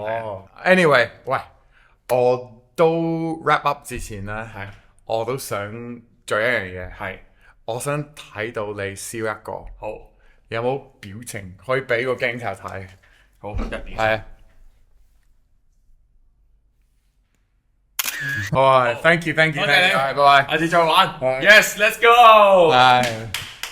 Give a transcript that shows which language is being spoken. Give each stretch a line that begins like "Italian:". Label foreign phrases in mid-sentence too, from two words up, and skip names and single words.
Cantonese: 哦，anyway，喂，我都
English: wrap up
Cantonese: 之前咧，我都想做一樣嘢，我想睇到你笑一個。好，有冇表情可以俾個鏡頭睇？好，一年。係啊。好啊，
English: thank you，
Cantonese: 拜拜。下次再玩。
English: Yes，let's go。